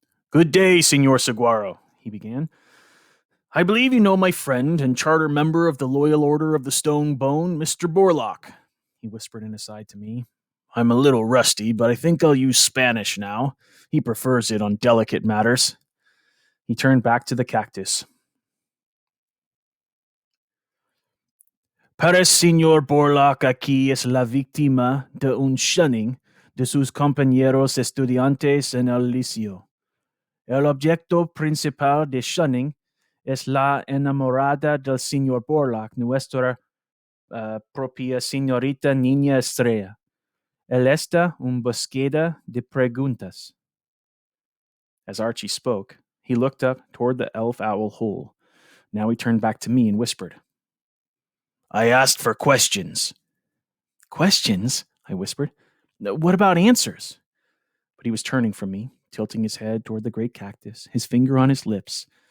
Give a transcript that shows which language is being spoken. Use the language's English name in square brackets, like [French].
[English] Good day, Senor Saguaro, he began. I believe you know my friend and charter member of the Loyal Order of the Stone Bone, Mr. Borlock, he whispered in aside to me. I'm a little rusty, but I think I'll use Spanish now. He prefers it on delicate matters. He turned back to the cactus. [Spanish] Parece Señor Borlock aquí es la víctima de un shunning de sus compañeros estudiantes en el liceo. El objeto principal de shunning es la enamorada del Señor Borlock, nuestra propia señorita Niña Estrella. Él está una búsqueda de preguntas. [English] As Archie spoke, he looked up toward the elf owl hole. Now he turned back to me and whispered. I asked for questions. Questions? I whispered. What about answers? But he was turning from me, tilting his head toward the great cactus, his finger on his lips.